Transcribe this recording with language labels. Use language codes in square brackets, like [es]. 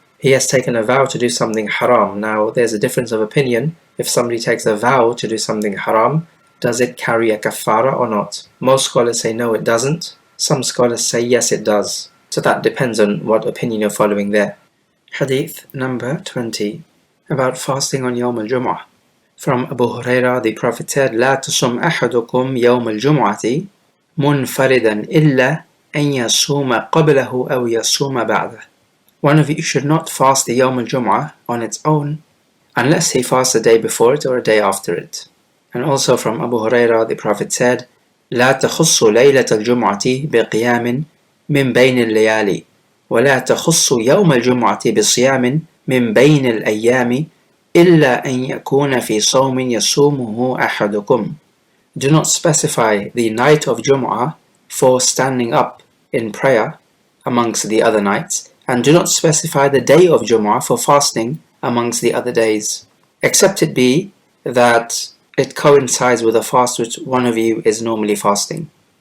[en] He has taken a vow to do something haram. Now there's a difference of opinion. If somebody takes a vow to do something haram, does it carry a kafara or not? Most scholars say no, it doesn't. Some scholars say yes, it does. So that depends on what opinion you're following there. Hadith number 20. About fasting on Yawm al-Jum'ah. From Abu Hurairah, the Prophet said, [ar] لا تصم أحدكم يوم الجمعة منفردا إلا أن يصوم قبله أو يصوم بعده. [en] One of you should not fast the Yawm al-Jum'ah on its own unless he fasts a day before it or a day after it. And also from Abu Hurairah, the Prophet said, [ar] لا تخص ليلة الجمعة بقيام من بين الليالي ولا تخص يوم الجمعة بصيام من بين الأيام إلا أن يكون في صوم يصومه أحدكم. [en] Do not specify the night of Jum'ah for standing up in prayer amongst the other nights, and do not specify the day of Jum'ah for fasting amongst the other days, except it be that it coincides with a fast which one of you is normally fasting.